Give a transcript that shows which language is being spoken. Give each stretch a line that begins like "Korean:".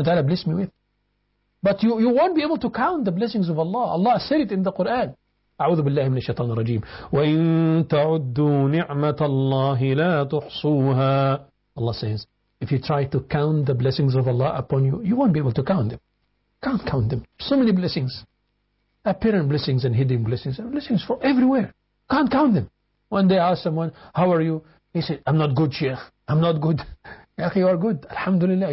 English: تعالى bless me with. But you won't be able to count the blessings of Allah. Allah said it in the Quran.
Arabic: أعوذ بالله من الشيطان الرجيم. وإن تعدوا نعمة الله لا تحصوها.
English: Allah says, if you try to count the blessings of Allah upon you, you won't be able to count them. Can't count them. So many blessings. Apparent blessings and hidden blessings. And blessings from everywhere. Can't count them. One day I asked someone, how are you? He said, I'm not good, Sheikh. I'm not good. Yaqi, you are good. Alhamdulillah.